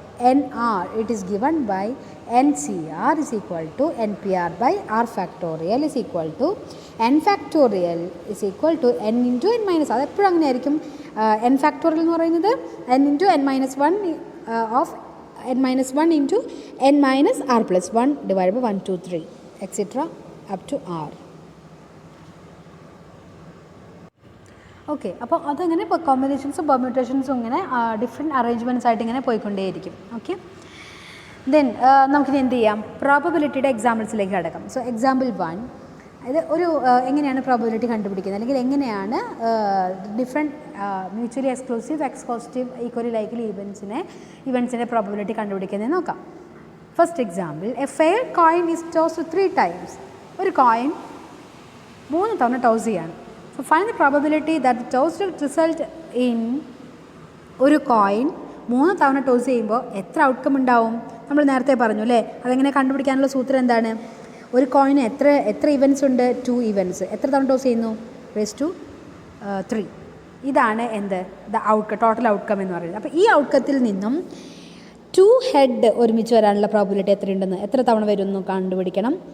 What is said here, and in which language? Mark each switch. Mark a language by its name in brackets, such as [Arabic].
[English] NR, it is given by NCR is equal to NPR by R factorial is equal to N factorial is equal to N into N minus. [Malayalam] അത് എപ്പോഴും അങ്ങനെ ആയിരിക്കും. [English] N factorial [Malayalam] എന്ന് പറയുന്നത് [English] N into N minus 1 of N minus 1 into N minus R plus 1 divided by 1, 2, 3 etc. up to R. [Malayalam] Okay, അപ്പോൾ അതങ്ങനെ ഇപ്പോൾ കോമ്പിനേഷൻസും പെർമ്യൂട്ടേഷൻസും ഇങ്ങനെ ഡിഫറെൻറ്റ് അറേഞ്ച്മെൻറ്റ്സ് ആയിട്ട് ഇങ്ങനെ പോയിക്കൊണ്ടേയിരിക്കും. ഓക്കെ, ദെൻ നമുക്കിനി എന്ത് ചെയ്യാം, പ്രോബബിലിറ്റിയുടെ എക്സാമ്പിൾസിലേക്ക് കിടക്കാം. സോ എക്സാമ്പിൾ 1, ഇത് ഒരു എങ്ങനെയാണ് പ്രോബബിലിറ്റി കണ്ടുപിടിക്കുന്നത്, അല്ലെങ്കിൽ എങ്ങനെയാണ് different mutually exclusive എക്സ്ക്ലോസീവ് equally likely ഇവൻസിൻ്റെ probability കണ്ടുപിടിക്കുന്നത് നോക്കാം. [English] First example, a fair coin is tossed 3 times. [Malayalam] ഒരു കോയിൻ 3 തവണ ടോസ് ചെയ്യാണ്. [English] So find the probability that the tossed result in [Malayalam] ഒരു കോയിൻ 3 തവണ ടോസ് ചെയ്യുമ്പോൾ എത്ര ഔട്ട്കം ഉണ്ടാവും. നമ്മൾ നേരത്തെ പറഞ്ഞു അല്ലേ, അതെങ്ങനെ കണ്ടുപിടിക്കാനുള്ള സൂത്രം എന്താണ്, ഒരു കോയിന് എത്ര ഇവൻറ്റ്സ് ഉണ്ട്, 2 ഇവൻറ്റ്സ്. എത്ര തവണ ടോസ് ചെയ്യുന്നു, [English] raised to 3. [Malayalam] ഇതാണ് എന്ത്, ടോട്ടൽ ഔട്ട്കം എന്ന് പറയുന്നത്. അപ്പോൾ ഈ ഔട്ട്കത്തിൽ നിന്നും 2 ഹെഡ് ഒരുമിച്ച് വരാനുള്ള പ്രോബിലിറ്റി എത്രയുണ്ടെന്ന്, എത്ര തവണ വരുമെന്ന് കണ്ടുപിടിക്കണം.